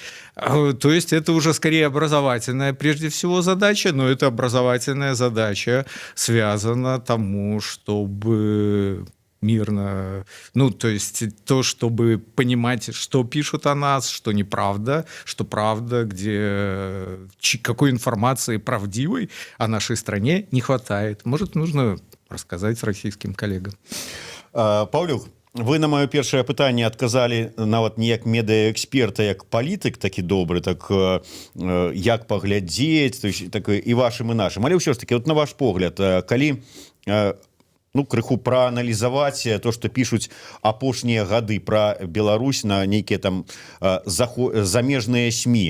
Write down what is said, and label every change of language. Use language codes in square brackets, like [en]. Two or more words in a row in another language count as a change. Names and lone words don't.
[ru] То есть это уже скорее образовательная, прежде всего, задача, но эта образовательная задача связана тому, чтобы мирно, ну, то есть то, чтобы понимать, что пишут о нас, что неправда, что правда, где какой информации правдивой о нашей стране не хватает. Может, нужно рассказать российским коллегам. [be] Паўлюк, вы на маё першае пытанне адказалі нават не як медыаэксперта, як палітык такі добры, так як паглядзець, так і вашым і нашым. Але ўсё ж такі, вот на ваш погляд, калі ну, крыху прааналізаваць то, што пішуць апошнія гады пра Беларусь на нейкія там замежныя СМІ.